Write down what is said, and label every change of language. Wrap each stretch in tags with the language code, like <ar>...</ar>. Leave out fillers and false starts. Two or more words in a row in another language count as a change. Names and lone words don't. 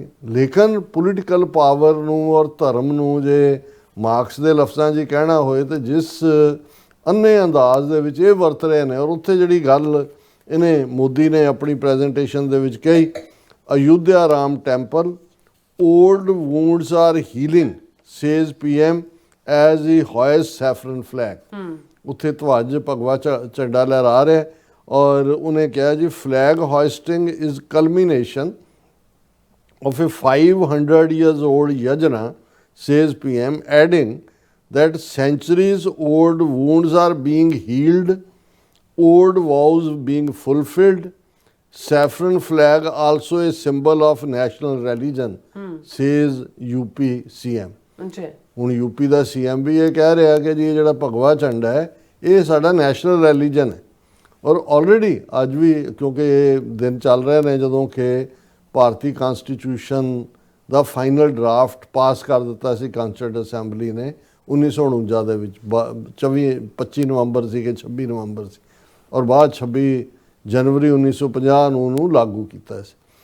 <pa>ਲੇਕਿਨ</pa> <en>political power</en> <pa>ਨੂੰ ਔਰ ਧਰਮ ਨੂੰ ਜੇ ਮਾਰਕਸ ਦੇ ਲਫ਼ਜ਼ਾਂ 'ਚ ਹੀ ਕਹਿਣਾ ਹੋਏ ਤੇ ਜਿਸ ਅੰਨੇ ਅੰਦਾਜ਼ ਦੇ ਵਿੱਚ ਇਹ ਵਰਤ ਰਹੇ ਨੇ, ਔਰ ਉੱਥੇ ਜਿਹੜੀ ਗੱਲ ਇਹਨੇ ਮੋਦੀ ਨੇ ਆਪਣੀ ਪ੍ਰੈਜੈਂਟੇਸ਼ਨ ਦੇ ਵਿੱਚ ਕਹੀ, ਅਯੁੱਧਿਆ ਰਾਮ ਟੈਂਪਲ</pa> <en>old wounds are healing says PM as he hoists saffron flag।</en> <pa>ਉੱਥੇ ਧਵਜ ਭਗਵਾ ਝੰਡਾ ਲਹਿਰਾ ਰਿਹਾ, ਔਰ ਉਹਨੇ ਕਿਹਾ ਜੀ</pa> <en>flag hoisting is culmination of a 500 years old yajna says PM, adding that centuries old wounds are being healed, old vows being fulfilled, saffron flag also a symbol of national religion says UP CM।</en> <pa>ਹੁਣ ਯੂਪੀ ਦਾ CM ਵੀ ਇਹ ਕਹਿ ਰਿਹਾ ਕਿ ਜੀ ਇਹ ਜਿਹੜਾ ਭਗਵਾ ਝੰਡਾ ਹੈ ਇਹ ਸਾਡਾ</pa> <en>national religion</en> <pa>ਹੈ। ਔਰ ਆਲਰੇਡੀ ਅੱਜ ਵੀ, ਕਿਉਂਕਿ ਇਹ ਦਿਨ ਚੱਲ ਰਹੇ ਨੇ ਜਦੋਂ ਕਿ ਭਾਰਤੀ ਕਨਸਟੀਟਿਊਸ਼ਨ ਦਾ</pa> <en>final draft</en> <pa>ਪਾਸ ਕਰ ਦਿੱਤਾ ਸੀ ਕਾਂਸਟੀਟਿਊਟ ਅਸੈਂਬਲੀ ਨੇ 1949 ਦੇ ਵਿੱਚ, 25 ਨਵੰਬਰ ਸੀ ਕਿ 26 ਨਵੰਬਰ ਸੀ, ਔਰ ਬਾਅਦ 26 ਜਨਵਰੀ 1950 ਨੂੰ ਉਹਨੂੰ ਲਾਗੂ ਕੀਤਾ ਸੀ।</pa>